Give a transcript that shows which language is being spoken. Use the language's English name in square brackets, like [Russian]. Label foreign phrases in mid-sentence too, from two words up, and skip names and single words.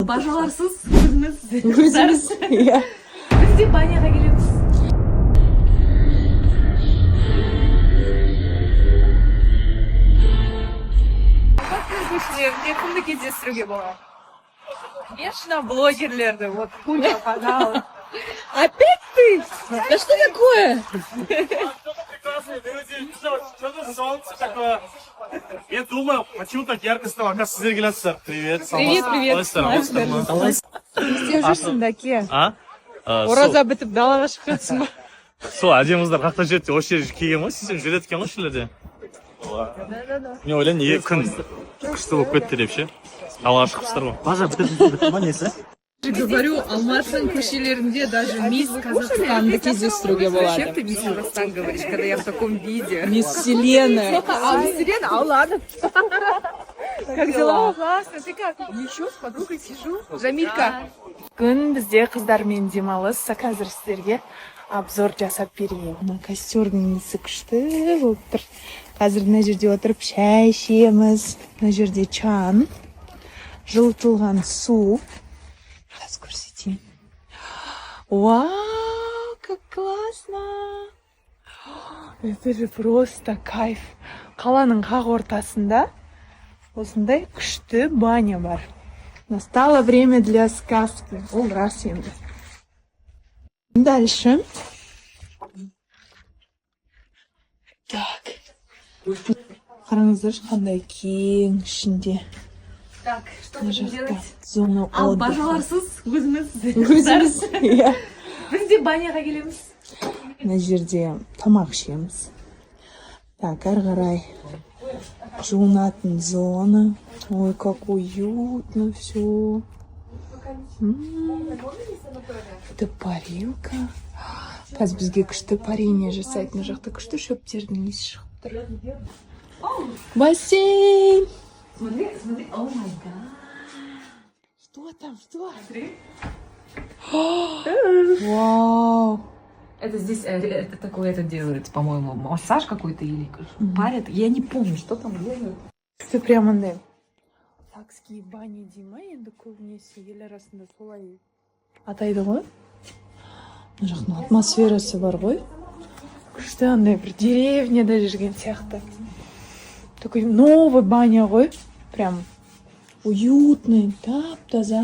[Kazakh] Бажаларсыз өзіміз иә. біз де баняға келеміз. Батыр көшелерінде кімді кездестіруге болады? Конечно, блогерлерді. [Russian] Вот куча каналов. Опять ты? Да что такое? Я думаю, почему так ярко стало? Оказывается, [Kazakh] сіздер келесіздер. [Russian] Привет. Привет, привет. [Kazakh] Істеп жүрсің дәке. Ораза бітіп далаға шығып жатсың ба? сол әдемі қыздар қақта жерде осы жерге келген ғой, сөйтсем жүреді екен ғой осы жерлерде. Мен ойлаймын, неге күн күшті болып кетті деп ше. Далаға шығыпсыздар ғой. Бажа бітті ма несі? Говорю, Алматының көшелерінде даже мисс Казахстанды кездестіруге болады. [Russian] Зачем ты мисс Казахстан говоришь, когда я в таком виде? Мисс Вселенная. Мисс Вселенная? А ладно. Как дела? Классно, ты как? Ничего, с подругой сижу. [Kazakh] Жамилька. Күн бізде қыздармен демалыс. Қазір сіздерге обзор жасап берейін. Мына костердің несі күшті болып тұр. Қазір мына жерде отырып шай ішеміз. Мына жерде чан, жылытылған су. [Russian] Сейчас көрсетейін. Вау, как классно! Это же просто кайф. [Kazakh] Қаланың қақ ортасында осындай күшті баня бар. [Russian] Настало время для сказки. [Kazakh] Ол рас енді. Дальше. [Russian] Так. [Kazakh] Қараңыздар, қандай кең ішінде. [Russian] Так, что будем делать? Зона [Kazakh] Ал [Russian] отдыха. [Kazakh] бажаларсыз өзіміз. Иә. Біз де баняға келеміз. Мына жерде тамақ ішеміз. Так, ары қарай жуынатын зона. Ой, [Russian] как уютно все. Это парилка. [Kazakh] Қазір бізге күшті парение жасайды. Мына жақта күшті шөптердің иісі шығып тұр. [Russian] Бассейн! Смотри, смотри. [English] Oh my God. [Russian] Что там? Что? Вау! Это здесь, это такое, это делают, по-моему, массаж какой-то или парят. Я не помню, что там делают. Ты прям [Kazakh] андай сакские бани дейма енді көбінесе ел арасында солай атайды ғой. Мына жақтың атмосферасы бар ғой. Күшті андай бір деревняда жүрген сияқты. [Russian] Такой новый [Kazakh] баня ғой. Прям уютный, тап-таза.